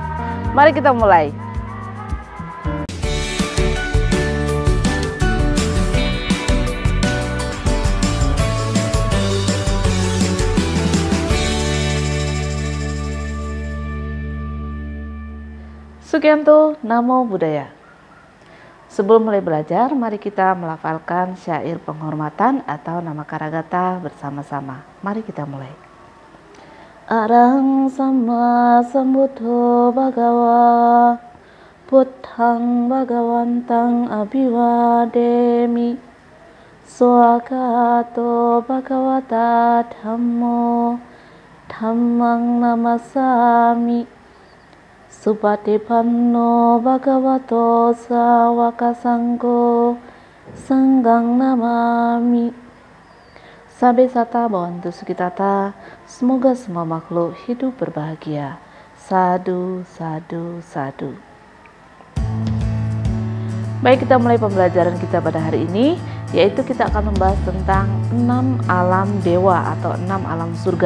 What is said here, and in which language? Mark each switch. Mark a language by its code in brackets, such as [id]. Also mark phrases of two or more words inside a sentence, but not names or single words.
[id] Mari kita mulai. Sugianto, [pi] Namo Buddhaya. [id] Sebelum mulai belajar, mari kita melafalkan syair penghormatan atau nama Karagata bersama-sama. Mari kita mulai. [pi] Arahang sama sambuddho bhagawa, buddhang bhagawantang abhivademi, swagato bhagavata dhammo, dhammang namasami. Supatipanno bhagavato sawaka sanggo sanggang namami. Sabe sata bawantu sukitata, [id] semoga semua makhluk hidup berbahagia. [pi] Sadu, sadu, sadu. [id] Baik, kita mulai pembelajaran kita pada hari ini, yaitu kita akan membahas tentang 6 alam dewa atau 6 alam surga.